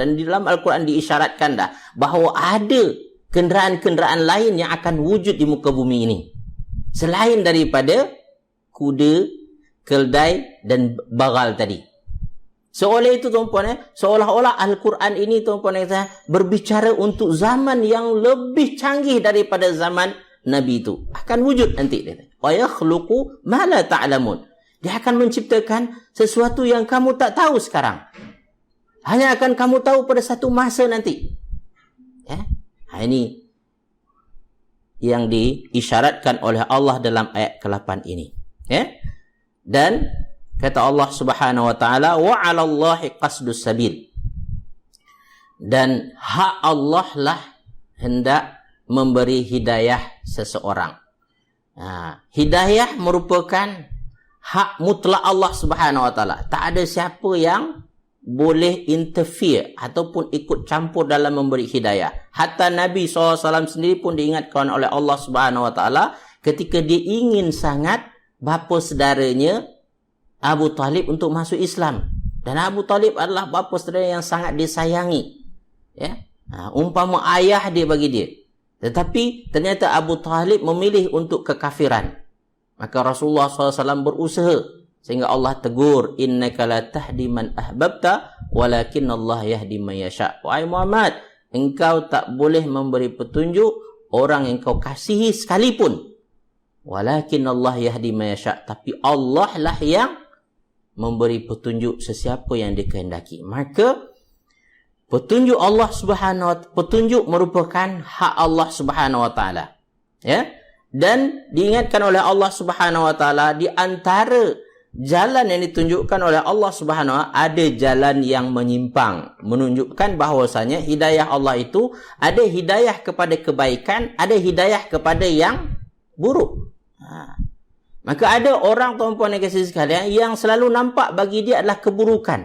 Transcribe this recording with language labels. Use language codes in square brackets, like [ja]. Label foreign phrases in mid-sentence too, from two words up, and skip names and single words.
[ms] Dan di dalam Al-Quran diisyaratkan dah bahawa ada kenderaan-kenderaan lain yang akan wujud di muka bumi ini selain daripada kuda, keldai dan bagal tadi. Seoleh itu tuan-puan, seolah-olah Al-Quran ini tuan-puan berbicara untuk zaman yang lebih canggih daripada zaman Nabi itu. Akan wujud nanti. [ar] ويخلق ما لا تعلمون. [ms] Dia akan menciptakan sesuatu yang kamu tak tahu sekarang. Hanya akan kamu tahu pada satu masa nanti. Ya? Ini yang diisyaratkan oleh Allah dalam ayat ke-8 ini. Ya? Dan kata Allah [ar] سبحانه وتعالى, وعلى الله قصد السبيل. [ms] Dan hak Allah lah hendak memberi hidayah seseorang. Hidayah merupakan hak mutlak Allah [ar] سبحانه وتعالى. [ms] Tak ada siapa yang boleh interfere ataupun ikut campur dalam memberi hidayah. Hatta Nabi SAW sendiri pun diingatkan oleh Allah [ar] سبحانه وتعالى [ms] ketika dia ingin sangat bapa saudaranya Abu Talib untuk masuk Islam. Dan Abu Talib adalah bapa saudara yang sangat disayangi. Ya? Umpama ayah dia bagi dia. Tetapi ternyata Abu Talib memilih untuk kekafiran. Maka Rasulullah SAW berusaha sehingga Allah tegur, [ar] إنك لا تهدي من أحببت ولكن الله يهدي من يشاء. [ms] Wahai Muhammad, engkau tak boleh memberi petunjuk orang yang kau kasihi sekalipun. [ar] ولكن الله يهدي من يشاء. [ms] Tapi Allah lah yang memberi petunjuk sesiapa yang dikehendaki. Maka petunjuk Allah [ar] سبحانه وتعالى, [ms] petunjuk merupakan hak Allah [ar] سبحانه وتعالى. [ms] Ya? Dan diingatkan oleh Allah [ar] سبحانه وتعالى [ms] di antara jalan yang ditunjukkan oleh Allah [ar] سبحانه وتعالى [ms] ada jalan yang menyimpang, menunjukkan bahawasanya hidayah Allah itu ada hidayah kepada kebaikan, ada hidayah kepada yang buruk. Maka ada orang tuan-puan dan kasih sekalian yang selalu nampak bagi dia adalah keburukan.